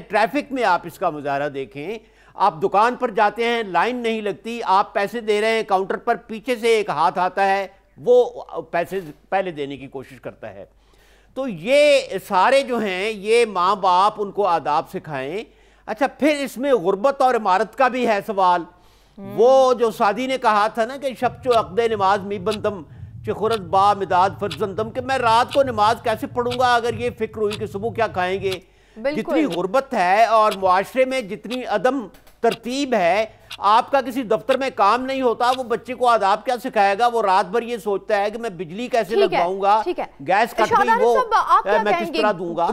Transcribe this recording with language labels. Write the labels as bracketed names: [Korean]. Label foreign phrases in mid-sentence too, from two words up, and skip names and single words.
[Urdu] ٹریفک میں آپ اس کا مظاہرہ دیکھیں، آپ دکان پر جاتے ہیں، لائن نہیں لگتی، آپ پیسے دے رہے ہیں، کاؤنٹر پر پیچھے سے ایک ہاتھ آتا ہے، وہ پیسے پہلے دینے کی کوشش کرتا ہے. تو یہ سارے جو ہیں یہ ماں باپ ان کو آداب سکھائیں. اچھا، پھر اس میں غربت اور عمارت کا بھی ہے سوال. وہ جو سعدی نے کہا تھا نا کہ [Persian] شب چو عقد نماز می بندم چہ خورد با مداد فرزندم، [Urdu] کہ میں رات کو نماز کیسے پڑھوں گا اگر یہ فکر ہوئی کہ صبح کیا کھائیں گے. جتنی غربت ہے اور معاشرے میں جتنی عدم ترتیب ہے، آپ کا کسی دفتر میں کام نہیں ہوتا، وہ بچے کو آداب کیا سکھائے گا؟ وہ رات بھر یہ سوچتا ہے کہ میں بجلی کیسے لگواؤں گا، گیس کٹ گئی وہ میں کس طرح دوں گا.